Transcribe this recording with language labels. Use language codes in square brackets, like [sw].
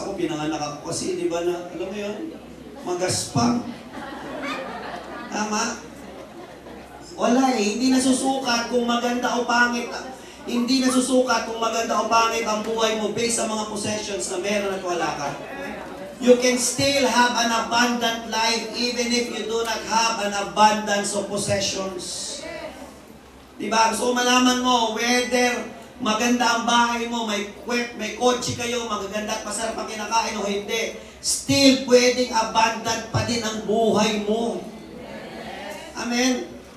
[tl] Ako pinanganak ako kasi, di ba na, alam mo yun? Magaspang. Tama? Wala eh. Hindi nasusukat kung maganda o pangit. Hindi nasusukat kung maganda o pangit ang buhay mo based sa mga possessions na meron at wala ka. [en] You can still have an abundant life even if you do not have an abundance of possessions. [tl] Diba? So malaman mo whether maganda ang bahay mo, may kotse kayo, magaganda at masarap ang kinakain o hindi. Still pwedeng abundant pa din ang buhay mo. Amen.